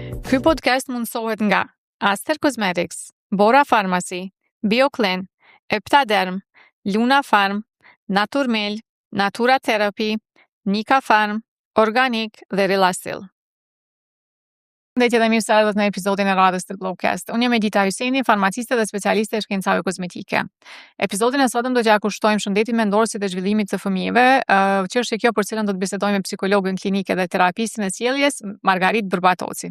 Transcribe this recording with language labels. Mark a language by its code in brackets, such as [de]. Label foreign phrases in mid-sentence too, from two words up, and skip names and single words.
[sq] Ky podcast mundësohet nga Aster Cosmetics, Bora Pharmacy, BioClean, Eptaderm, Luna Farm, Naturmel, Natura Therapy, Nika Farm, Organic dhe Relasil. Dhe mirë se ardhët në episodin e radhës të Glowcast. Unë jam Edita Hyseni, farmaciste dhe specialiste e shkencave kozmetike. Episodin e sotëm do t'ja kushtojmë shëndetin mendor si dhe zhvillimit të fëmijëve, që është kjo për cilën do të bisedojmë me psikologën klinike dhe terapistin e sjelljes, Margarit Bërbatoci.